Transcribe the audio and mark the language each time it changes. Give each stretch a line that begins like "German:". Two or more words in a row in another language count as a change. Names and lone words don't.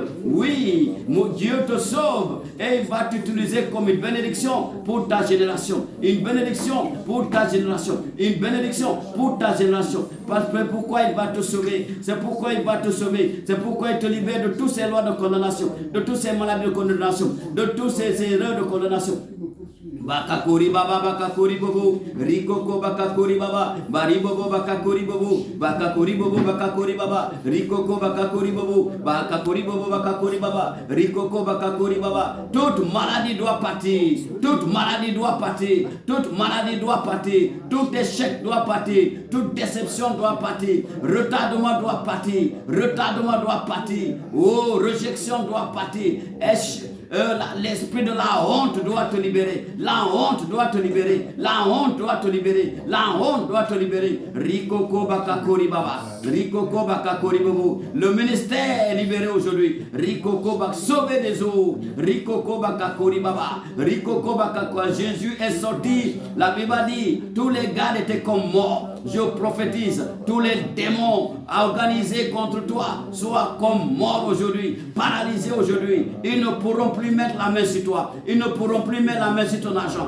French: Oui, mon Dieu te sauve et il va t'utiliser comme une bénédiction pour ta génération. Une bénédiction pour ta génération. Une bénédiction pour ta génération. Parce que pourquoi il va te sauver? C'est pourquoi il va te sauver. C'est pourquoi il te libère de toutes ces lois de condamnation, de toutes ces maladies de condamnation, de toutes ces erreurs de condamnation. Bakakori baba bakakori bobo rikoko bakakori baba bari bobo bakakori bobo bakakori bobo bakakori baba rikoko bakakori bobo bakakori bobo bakakori baba rikoko bakakori baba. Toute maladie doit partir, toute maladie doit partir, toute maladie doit partir, tout échec doit partir, toute déception doit partir, retardement doit partir, retardement doit partir, oh réjection doit partir. L'esprit de la honte doit te libérer. La honte doit te libérer. La honte doit te libérer. La honte doit te libérer. Rikoko bakakori baba. Rikoko bakakori bobo. Le ministère est libéré aujourd'hui. Rikoko bak sauver des eaux. Rikoko bakakori baba. Rikoko bakakori. Jésus est sorti. La Bible dit tous les gars étaient comme morts. Je prophétise, tous les démons organisés contre toi soient comme morts aujourd'hui, paralysés aujourd'hui. Ils ne pourront plus mettre la main sur toi. Ils ne pourront plus mettre la main sur ton argent.